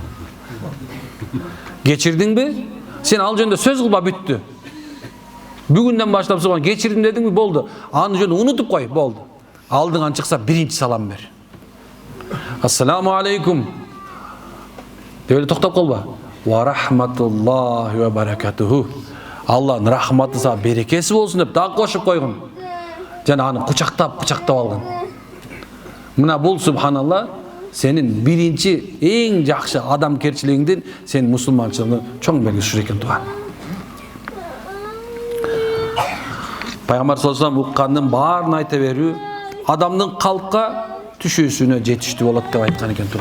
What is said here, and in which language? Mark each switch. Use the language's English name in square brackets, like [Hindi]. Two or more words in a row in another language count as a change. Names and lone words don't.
[Kyrgyz] Кечирдиңби? Сен ал жөнүндө сөз кылба, бүттү. Бүгүндөн баштап согон кечирдим дедиңби, болду. Аны жөнүндө унутуп кой, болду. Алдыңан чыкса биринчи салам бер. [Arabic] السلام عليكم. [Kyrgyz] Деп эле токтоп калба. [Arabic] ورحمة الله وبركاته. [Kyrgyz] Алланын рахматы сага берекеси болсун деп дагы кошуп койгун. Жана аны кучактап алгын. Мына бул субханалла сенин биринчи эң жакшы адамкерчилигиңдин, сенин мусулманчылыгыңдын чоң белгиси экен туган. Пайгамбар [Arabic] صلى الله عليه وسلم [Kyrgyz] уккандын баарын айта берүү адамдын калкка түшүүсүнө жетиштүү болот деп айткан экен туган.